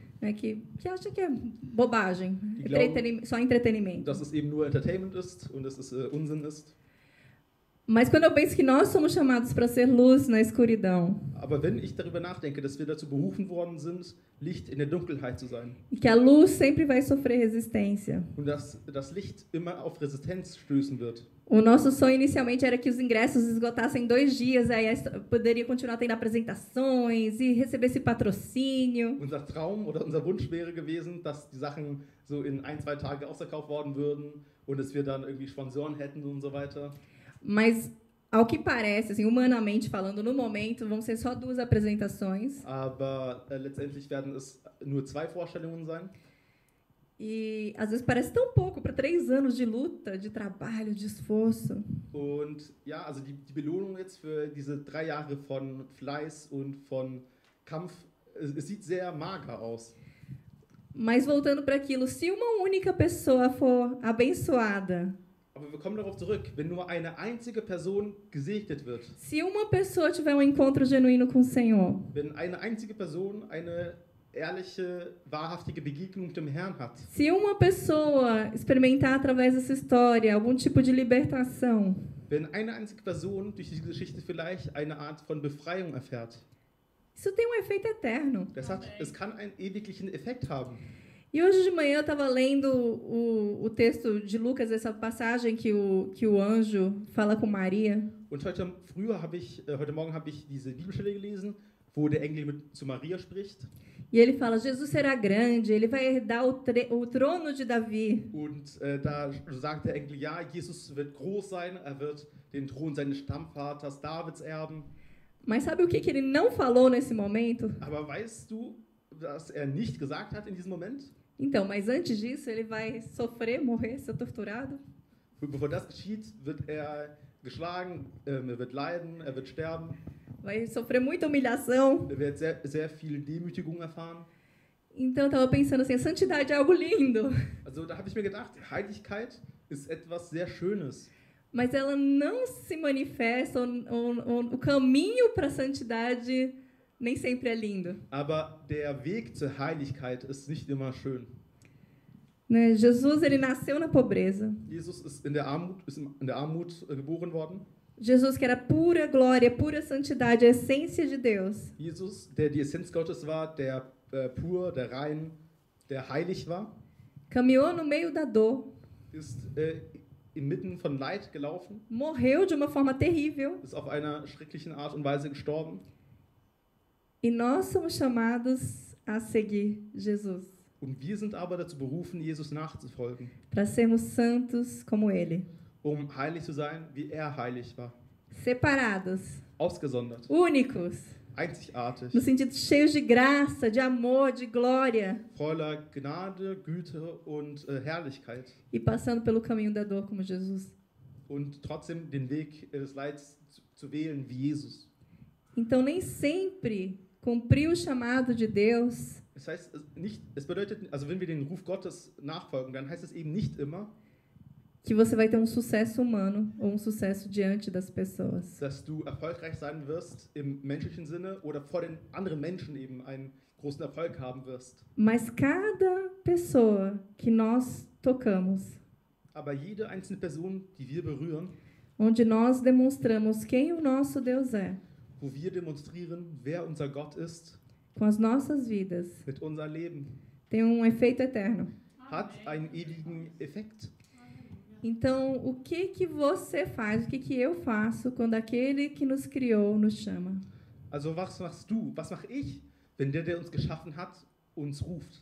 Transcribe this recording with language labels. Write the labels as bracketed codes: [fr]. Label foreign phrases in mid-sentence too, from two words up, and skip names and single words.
[pt] Que acha que é bobagem, [de] glauben, [pt] só entretenimento. [de] Dass es eben nur Entertainment ist und dass es Unsinn ist. [pt] Mas quando eu penso que nós somos chamados para ser luz na escuridão, [de] Aber wenn ich darüber nachdenke, dass wir dazu berufen worden sind, Licht in der Dunkelheit zu sein [pt] e que a luz sempre vai sofrer resistência. [de] und dass das Licht immer auf Resistenz stößen wird. [pt] O nosso sonho inicialmente era que os ingressos esgotassem em 2 dias, aí poderia continuar tendo apresentações e receber esse patrocínio. [de] Unser Traum oder unser Wunsch wäre gewesen, dass die Sachen so in 1-2 Tagen ausverkauft worden würden und dass wir dann irgendwie Sponsoren hätten und so weiter. [pt] Mas, ao que parece, assim, humanamente falando, no momento, vão ser só 2 apresentações. [de] Aber letztendlich werden es nur 2 Vorstellungen sein. [pt] E, às vezes, parece tão pouco para 3 anos de luta, de trabalho, de esforço. [de] Und ja, also die Belohnung jetzt für diese 3 Jahre von Fleiß und von Kampf, es sieht sehr mager aus. [pt] Mas, voltando para aquilo, se uma única pessoa for abençoada, [de] Aber wir kommen darauf zurück, wenn nur eine einzige Person gesegnet wird, [pt] se uma pessoa tiver um encontro genuíno com o Senhor, [de] wenn eine einzige Person eine ehrliche, wahrhaftige Begegnung mit dem Herrn hat, [pt] se uma pessoa experimentar através dessa história algum tipo de libertação, [de] wenn eine einzige Person durch diese Geschichte vielleicht eine Art von Befreiung erfährt, [pt] isso tem um efeito eterno. [de] es kann einen ewiglichen Effekt haben. [pt] E hoje de manhã eu estava lendo o texto de Lucas, essa passagem que o anjo fala com Maria. [de] Und heute Morgen habe ich diese Bibelstelle gelesen, wo der Engel zu Maria spricht. [pt] E ele fala: Jesus será grande, ele vai herdar o trono de Davi. [de] Und da sagt der Engel, ja, Jesus wird groß sein, er wird den Thron seines Stammvaters Davids erben. [pt] Mas sabe o que ele não falou nesse momento? [de] Aber weißt du, was er nicht gesagt hat in diesem Moment? [pt] Então, mas antes disso, ele vai sofrer, morrer, ser torturado. [de] Bevor das geschieht, wird er geschlagen, er wird leiden, er wird sterben, [pt] Vai sofrer muita humilhação. [de] er wird sehr, sehr viel Demütigung erfahren. [pt] Então, eu estava pensando assim, a santidade é algo lindo. [de] Also da habe ich mir gedacht, Heiligkeit ist etwas sehr Schönes. [pt] Mas ela não se manifesta, o caminho para a santidade nem sempre é lindo. [de] Aber der Weg zur Heiligkeit ist nicht immer schön. [pt] Né? Jesus, ele nasceu na pobreza. [de] Jesus ist in der Armut geboren worden. [pt] Jesus, que era pura glória, pura santidade, a essência de Deus. [de] Jesus, der die Essenz Gottes war, der pur, der rein, der heilig war, [pt] Caminhou no meio da dor. [de] ist inmitten von Leid gelaufen, [pt] Morreu de uma forma terrível. [de] ist auf einer schrecklichen Art und Weise gestorben. [pt] E nós somos chamados a seguir Jesus, [de] Und wir sind aber dazu berufen, Jesus nachzufolgen, [pt] para sermos santos como ele. [de] heilig zu sein, wie er heilig war. [pt] Separados, [de] Ausgesondert, [pt] únicos, [de] einzigartig, [pt] no sentido cheios de graça, de amor, de glória, [de] voller Gnade, Güte und Herrlichkeit. [pt] e passando pelo caminho da dor como Jesus. [de] Und trotzdem den Weg des Leids zu wählen wie Jesus. [pt] Então, nem sempre cumprir o chamado de Deus [de] Das heißt, es bedeutet, also wenn wir den Ruf Gottes nachfolgen, dann heißt es eben nicht immer, [pt] que você vai ter um sucesso humano ou um sucesso diante das pessoas. [de] dass du erfolgreich sein wirst im menschlichen Sinne oder vor den anderen Menschen eben einen großen Erfolg haben wirst. [pt] Mas cada pessoa que nós tocamos, [de] Aber jede einzelne Person, die wir berühren, [pt] onde nós demonstramos quem o nosso Deus é, [de] wo wir demonstrieren, wer unser Gott ist, [pt] com as nossas vidas, [de] mit unserem Leben, [pt] tem um efeito eterno. [de] hat einen ewigen Effekt. [pt] Então, o que você faz, o que eu faço quando aquele que nos criou nos chama? [de] Also was machst du, was mache ich, wenn der uns geschaffen hat, uns ruft?